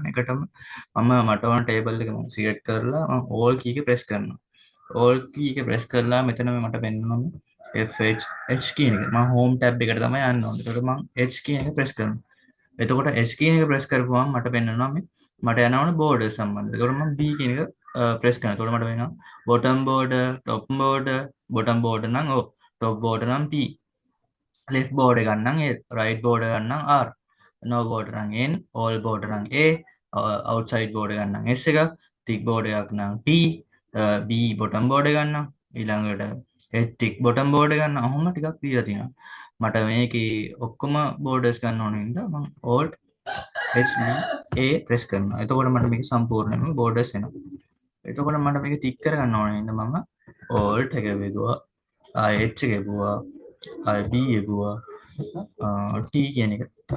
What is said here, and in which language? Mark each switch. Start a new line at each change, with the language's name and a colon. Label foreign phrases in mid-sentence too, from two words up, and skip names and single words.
Sinhala: එකටම මට ඕන ටේබල් එක මම සිලෙක්ට් කරලා මම
English: all key
Sinhala: එක ප්‍රෙස් කරනවා.
English: all key
Sinhala: එක ප්‍රෙස් කරලා මෙතන මට පෙන්නනවා FH H කියන එක. මම
English: home tab
Sinhala: එකට තමයි යන්න ඕනේ. ඒකට මම H කියන එක ප්‍රෙස් කරනවා. එතකොට H කියන එක ප්‍රෙස් කරපුවම මට පෙන්නනවා මේ මට යන ඕනේ border සම්බන්ධ. ඒකට මම B කියන එක ප්‍රෙස් කරනවා. එතකොට මට වෙනවා
English: bottom border, top border, bottom border
Sinhala: නම්
English: O, top border
Sinhala: නම්
English: P, left border
Sinhala: ගන්නම්
English: A, right border
Sinhala: ගන්නම්
English: R, no border
Sinhala: නම්
English: N, all border
Sinhala: නම්
English: A, outside border
Sinhala: ගන්නම් S එකක්,
English: thick border
Sinhala: එකක් නම්
English: T, B bottom border
Sinhala: ගන්නම් ඊළඟට
English: H thick bottom border
Sinhala: ගන්නම් අහම ටිකක් දීලා තියෙනවා. මට මේකේ ඔක්කොම borders ගන්න ඕන හින්දා මම
English: alt HB A
Sinhala: ප්‍රෙස් කරනවා. එතකොට මට මේක සම්පූර්ණයෙන්ම borders එනවා. එතකොට මට මේක තික් කරගන්න ඕන හින්දා මම alt එක වෙදුවා H එක ගෙවුවා B ගෙවුවා T කියන එක.